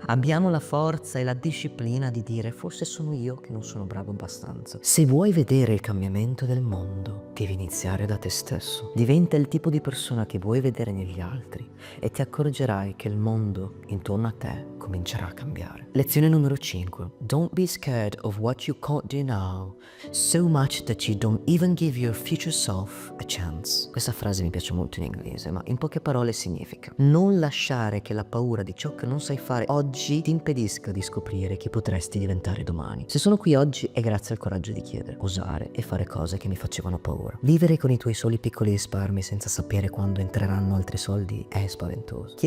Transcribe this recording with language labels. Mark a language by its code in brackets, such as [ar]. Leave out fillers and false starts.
[it] Abbiamo la forza e la disciplina di dire forse sono io che non sono bravo abbastanza. Se vuoi vedere il cambiamento del mondo, devi iniziare da te stesso. Diventa il tipo di persona che vuoi vedere negli altri e ti accorgerai che il mondo intorno a te comincerà a cambiare. Lezione numero 5. [en] Don't be scared of what you can't do now, so much that you don't even give your future self a chance. [it] Questa frase mi piace molto in inglese, ma in poche parole significa: non lasciare che la paura di ciò che non sai fare oggi ti impedisca di scoprire chi potresti diventare domani. Se sono qui oggi è grazie al coraggio di chiedere, osare e fare cose che mi facevano paura. Vivere con i tuoi soli piccoli risparmi senza sapere quando entreranno altri soldi è spaventoso.